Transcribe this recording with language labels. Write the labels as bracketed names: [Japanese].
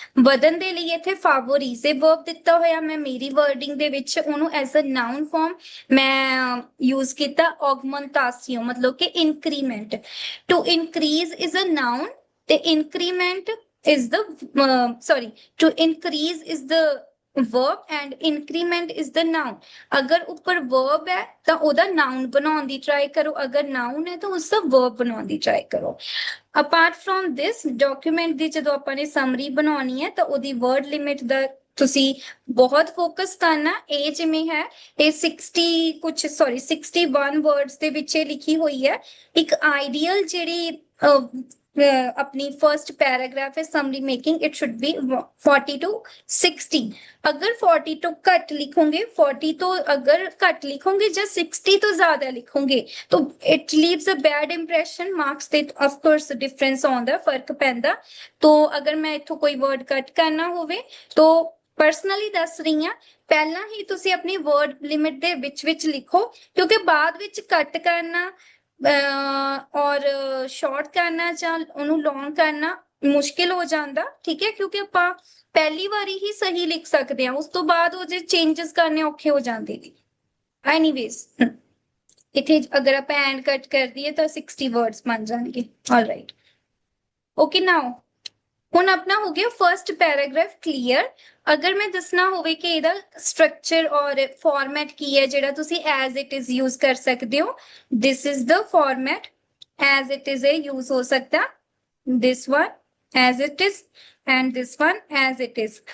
[Punjabi] ਵਧਣ ਦੇ ਲਈ ਇੱਥੇ favoriser verb ਦਿੱਤਾ ਹੋਇਆ, ਮੈਂ ਮੇਰੀ ਵਰਡਿੰਗ ਦੇ ਵਿੱਚ ਉਹਨੂੰ ਐਜ਼ ਅ ਨਾउन ਫਾਰਮ ਮੈਂ ਯੂਜ਼ ਕੀਤਾ augmentation, ਮਤਲਬ ਕਿ increment. [English] To increase is a noun ਤੇ increment is the to increase is the verb and increment is the noun। [Hindi] अगर ऊपर verb है तो [Punjabi] ਉਹਦਾ noun ਬਣਾਉਣ ਦੀ try ਕਰੋ, [Hindi] अगर noun है तो उसका verb [Punjabi] ਬਣਾਉਣ ਦੀ try ਕਰੋ। apart from this document ਦੀ ਜਦੋਂ ਆਪਾਂ ਨੇ summary ਬਣਾਉਣੀ ਹੈ ਤਾਂ ਉਹਦੀ word limit ਦਾ ਤੁਸੀਂ ਬਹੁਤ ਫੋਕਸ ਕਰਨਾ। ਇਹ ਜਿਵੇਂ ਹੈ ਇਹ 61 ਵਰਡਸ ਦੇ ਵਿੱਚ ਲਿਖੀ ਹੋਈ ਹੈ। ਇੱਕ ਆਈਡੀਅਲ ਜਿਹੜੀ अपनी फर्स्ट पैराग्राफ है summary making, [English] It should be 40 to 60। [Punjabi] अगर 40 तो घट लिखोगे, 40 तो अगर घट लिखोगे या 60 तो ज्यादा लिखोगे तो [English] it leaves a bad impression, [Punjabi] marks ते ऑफ कोर्स डिफरेंस आउंदा, फर्क पैंदा। तो अगर मैं इथों कोई वर्ड कट करना होवे तो पर्सनली दस रही हाँ पहला ही तुसी अपनी वर्ड लिमिट दे विच लिखो, क्योंकि बाद विच कट करना और शॉर्ट करना ਜਾਂ ਉਹਨੂੰ ਲੌਂਗ ਕਰਨਾ ਮੁਸ਼ਕਿਲ ਹੋ ਜਾਂਦਾ, ਠੀਕ ਹੈ, ਕਿਉਂਕਿ ਆਪਾਂ ਪਹਿਲੀ ਵਾਰੀ ਹੀ ਸਹੀ ਲਿਖ ਸਕਦੇ ਹਾਂ, ਉਸ ਤੋਂ ਬਾਅਦ ਉਹ ਜੇ ਚੇਂਜਸ ਕਰਨੇ ਔਖੇ ਹੋ ਜਾਂਦੇ ਨੇ। ਐਨੀਵੇਜ਼ ਇੱਥੇ ਅਗਰ ਆਪਾਂ ਐਂਡ ਕੱਟ ਕਰ ਦਈਏ ਤਾਂ 60 ਵਰਡਸ ਬਣ ਜਾਣਗੇ। All right, okay. ਨਾਓ ਹੁਣ ਆਪਣਾ ਹੋ ਗਿਆ ਫਰਸਟ ਪੈਰਾਗ੍ਰਾਫ ਕਲੀਅਰ। ਅਗਰ ਮੈਂ ਦੱਸਣਾ ਹੋਵੇ ਕਿ ਇਹਦਾ ਸਟਰਕਚਰ ਔਰ ਫਾਰਮੈਟ ਕੀ ਹੈ ਜਿਹੜਾ ਤੁਸੀਂ ਐਜ਼ ਇਟ ਇਜ਼ ਯੂਜ਼ ਕਰ ਸਕਦੇ ਹੋ, this is the format, as it is ਇਹ ਯੂਜ਼ ਹੋ ਸਕਦਾ, [English] this one as it is [Punjabi] and this one as it is।